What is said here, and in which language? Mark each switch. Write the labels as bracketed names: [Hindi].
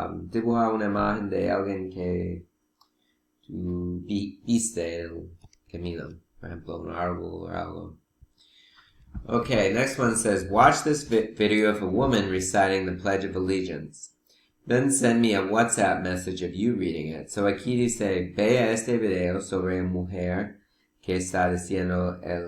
[Spanish] Dibuja una imagen de alguien que tú viste en el camino. [English] For example, [Spanish] un árbol [English] or [Spanish] algo. [English] Okay, next one says, watch this video of a woman reciting the Pledge of Allegiance. Then send me a WhatsApp message of you reading it. [Spanish] So aquí dice, vea este video sobre una mujer que está diciendo